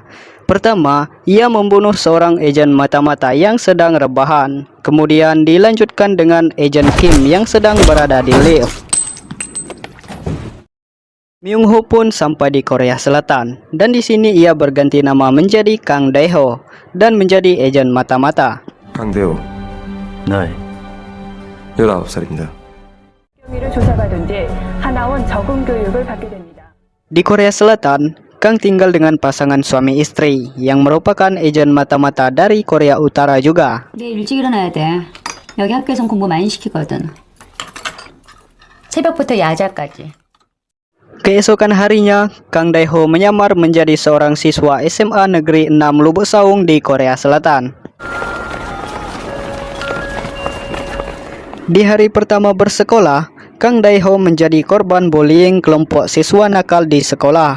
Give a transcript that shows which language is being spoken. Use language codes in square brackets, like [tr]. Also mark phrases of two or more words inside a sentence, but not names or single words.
[id] Pertama, ia membunuh seorang agen mata-mata yang sedang rebahan. Kemudian dilanjutkan dengan agen Kim yang sedang berada di lift. Myung-ho pun sampai di Korea Selatan, dan di sini ia berganti nama menjadi Kang Dae-ho dan menjadi agen mata-mata. [ko] 강대호, 네. 19살입니다. 경위를 조사받은 뒤 하나원 적응 교육을 받게 됩니다. [id] Di Korea Selatan, Kang tinggal dengan pasangan suami istri yang merupakan agen mata-mata dari Korea Utara juga. [ko] 내일 일찍 일어나야 돼. 여기 학교에선 공부 많이 시키거든. 새벽부터 야자까지. [id] Keesokan harinya, Kang Dae-ho menyamar menjadi seorang siswa SMA Negeri 6 Lubuk Saung di Korea Selatan. Di hari pertama bersekolah, Kang Dae-ho menjadi korban bullying kelompok siswa nakal di sekolah.